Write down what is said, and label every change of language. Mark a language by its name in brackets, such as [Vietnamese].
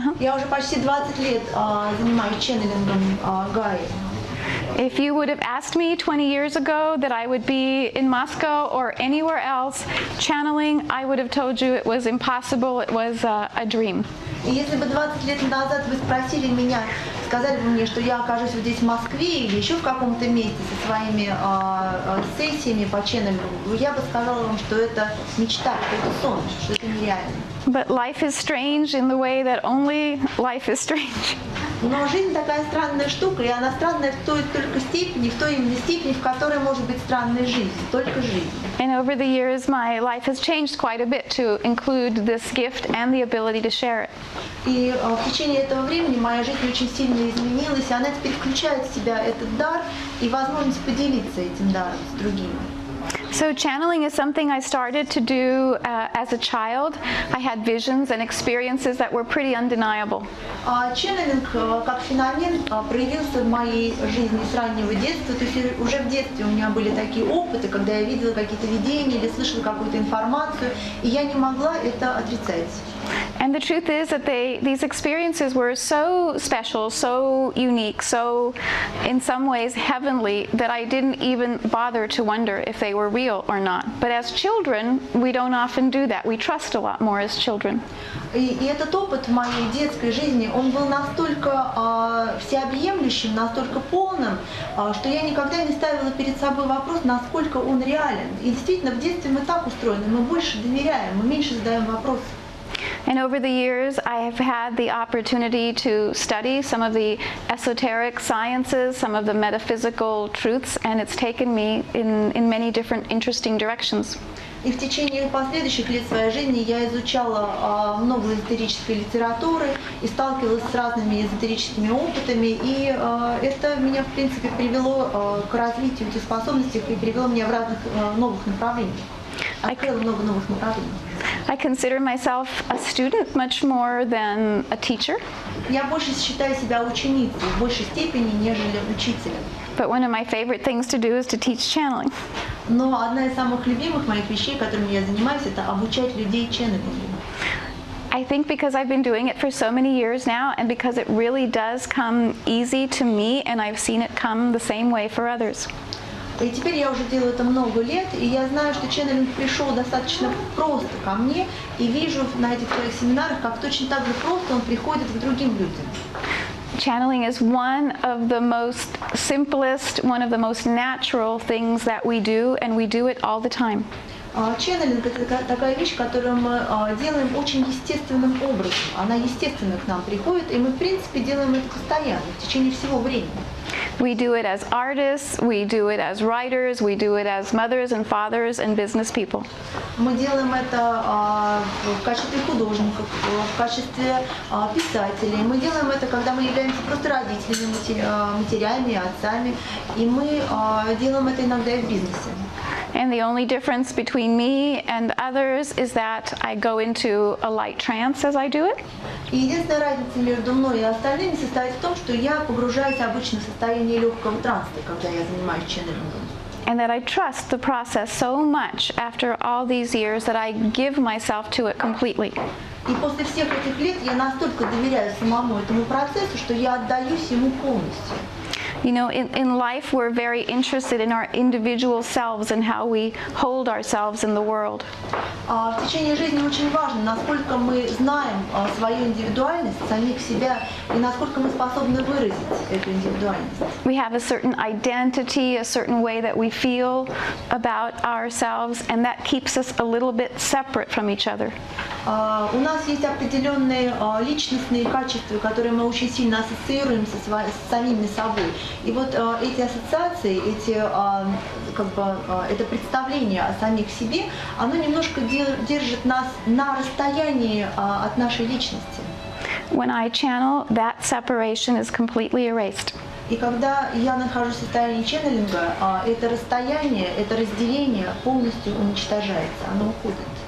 [Russian] Я уже почти 20 лет занимаюсь ченнелингом Гаи. [English] If you would have asked me 20 years ago that I would be in Moscow or anywhere else channeling, I would have told you it was impossible, it was a dream. [Russian] И если бы 20 лет назад вы спросили меня, сказали бы мне, что я окажусь вот здесь в Москве или еще в каком-то месте со своими сессиями по ченнелингу, я бы сказала вам, что это мечта, что это сон, что это нереально. [English] But life is strange in the way that only life is strange. [Russian] Но жизнь такая странная штука, и она странная в той только степени, в той именно степени, в которой может быть странной жизнь, только жизнь. [English] And over the years, my life has changed quite a bit to include this gift and the ability to share it. [Russian] И в течение этого времени моя жизнь очень сильно изменилась, и она теперь включает в себя этот дар и возможность поделиться этим даром с другими. [English] So channeling is something I started to do as a child. I had visions and experiences that were pretty undeniable. [Russian] Ченнелинг как феномен проявился в моей жизни с раннего детства. То есть уже в детстве у меня были такие опыты, когда я видела какие-то видения или слышала какую-то информацию, и я не могла это отрицать. [English] And the truth is that these experiences were so special, so unique, so in some ways heavenly that I didn't even bother to wonder if they were real or not. But as children, we don't often do that. We trust a lot more as children. [Russian] И этот опыт в моей детской жизни, он был настолько всеобъемлющим, настолько полным, что я никогда не ставила перед собой вопрос, насколько он реален. И действительно, в детстве мы так устроены, мы больше доверяем, мы меньше задаем вопросы. [English] And over the years, I have had the opportunity to study some of the esoteric sciences, some of the metaphysical truths, and it's taken me in many different interesting directions. [Russian] И в течение последующих лет своей жизни я изучала много эзотерической литературы и сталкивалась с разными эзотерическими опытами, и это меня, в принципе, привело к развитию этих способностей и привело меня в разных новых направлениях. Открыло много новых направлений. [English] I consider myself a student much more than a teacher. [Russian] Я больше считаю себя ученицей, в большей степени, нежели учителем. [English] But one of my favorite things to do is to teach channeling. [Russian] Но одна из самых любимых моих вещей, которыми я занимаюсь, это обучать людей ченнелингу. [English] I think because I've been doing it for so many years now, and because it really does come easy to me, and I've seen it come the same way for others. [Russian] И теперь я уже делаю это много лет, и я знаю, что ченнелинг пришел достаточно просто ко мне, и вижу на этих своих семинарах, как точно так же просто он приходит к другим людям. [English] Channeling is one of the most simplest, one of the most natural things that we do, and we do it all the time. [Russian] Ченнелинг – это такая вещь, которую мы делаем очень естественным образом. Она естественно к нам приходит, и мы, в принципе, делаем это постоянно, в течение всего времени. [English] We do it as artists, we do it as writers, we do it as mothers and fathers and business people. [Russian] Мы делаем это в качестве художников, в качестве писателей. Мы делаем это, когда мы являемся просто родителями, матерями, отцами. И мы делаем это иногда и в бизнесе. [English] And the only difference between me and others is that I go into a light trance as I do it. [Russian] И единственная разница между мной и остальными состоит в том, что я погружаюсь обычно в состояние легкого транса, когда я занимаюсь ченнелингом. [English] And that I trust the process so much after all these years that I give myself to it completely. [Russian] И после всех этих лет я настолько доверяю самому этому процессу, что я отдаюсь ему полностью. [English] You know, in life we're very interested in our individual selves and how we hold ourselves in the world. [Russian] В течение жизни очень важно, насколько мы знаем свою индивидуальность, самих себя, и насколько мы способны выразить эту индивидуальность. [English] We have a certain identity, a certain way that we feel about ourselves, and that keeps us a little bit separate from each other. [Russian] У нас есть определенные личностные качества, которые мы очень сильно ассоциируем с самими собой. И вот эти ассоциации, это представление о самих себе, оно немножко держит нас на расстоянии от нашей личности. [English] When I channel, that separation is completely erased. [Russian] И когда я нахожусь в состоянии ченнелинга, это расстояние, это разделение полностью уничтожается, оно уходит.